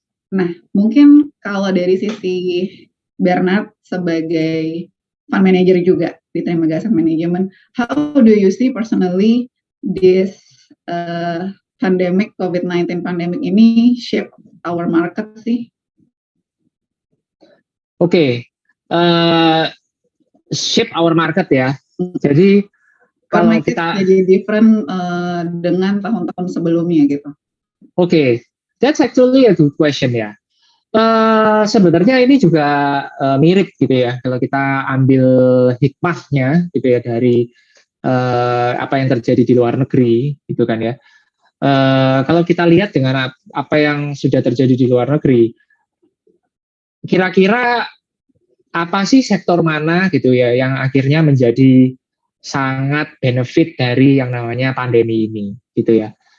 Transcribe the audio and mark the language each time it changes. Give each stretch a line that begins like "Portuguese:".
Indonesian: Nah, mungkin kalau dari sisi Bernard sebagai fund manager juga di Trimegah Asset Management,
English: how do you see personally this pandemic, COVID-19 pandemic
Indonesian: ini
English: shape our market
Indonesian: sih? Oke.
English: Shape our market
Indonesian: ya. Jadi kalau kita jadi different dengan tahun-tahun sebelumnya gitu.
English: Oke, that's actually a good question ya.
Indonesian: Sebenarnya ini juga mirip gitu ya. Kalau kita ambil hikmahnya gitu ya dari apa yang terjadi di luar negeri gitu kan ya. Kalau kita lihat dengan apa yang sudah terjadi di luar negeri, kira-kira apa sih sektor mana gitu ya yang akhirnya menjadi sangat benefit dari yang namanya pandemi ini gitu ya.